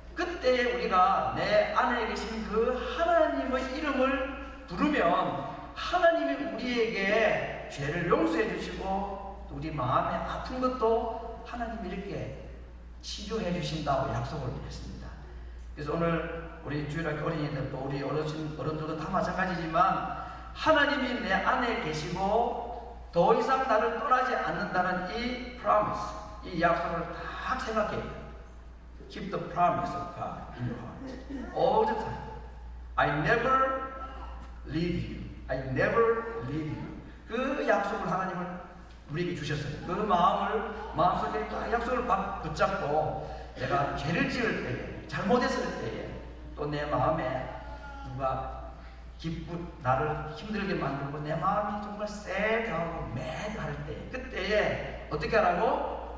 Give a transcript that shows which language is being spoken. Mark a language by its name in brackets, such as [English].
[Korean] 그때 우리가 내 안에 계신 그 하나님의 이름을 부르면 하나님이 우리에게 죄를 용서해 주시고 우리 마음에 아픈 것도 하나님이 이렇게 치료해 주신다고 약속을 했습니다. 그래서 오늘 우리 주일학교 어린이들도 우리 어른들도 다 마찬가지지만 하나님이 내 안에 계시고 더 이상 나를 떠나지 않는다는 이 promise, 이 약속을 딱 생각해야 돼요. [English] Keep the promise of God in your heart all the time. I never leave you. I never leave you. [Korean] 그 약속을 하나님은 우리에게 주셨어요. 그 마음속에 딱 약속을 붙잡고 내가 죄를 지을 때에, 잘못했을 때에, 또 내 마음에 누가 나를 힘들게 만들고 내 마음이 정말 sad-하고 mad-할 때, 그때에 어떻게 하라고?